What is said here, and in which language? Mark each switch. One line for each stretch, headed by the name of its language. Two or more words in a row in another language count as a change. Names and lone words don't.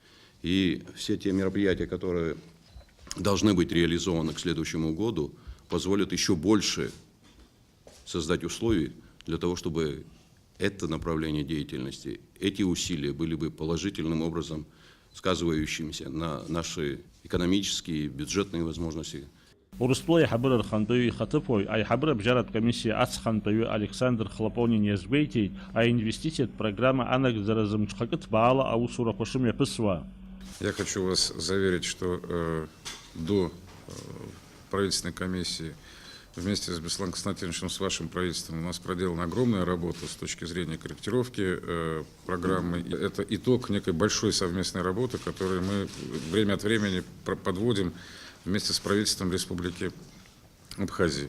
Russian: И все те мероприятия, которые должны быть реализованы к следующему году, позволят еще больше создать условий для того, чтобы это направление деятельности, эти усилия были бы положительным образом сказывающимися на наши экономические, бюджетные возможности.
Abkhazian: Урыстәыла аиҳабыра рхантәаҩы ихаҭыԥуаҩ аиҳабыра бжьаратә комиссиа ацхантәаҩы Александр Хлапонин иазгәеиҭеит аинвестициатә программа анагӡаразы мҽхакы ҭбаала аусурақәа шымҩаԥысуа.
Russian: Я хочу вас заверить, что до правительственной комиссии вместе с Бесланом Константиновичем, с вашим правительством, у нас проделана огромная работа с точки зрения корректировки программы. Это итог некой большой совместной работы, которую мы время от времени подводим вместе с правительством Республики Абхазии.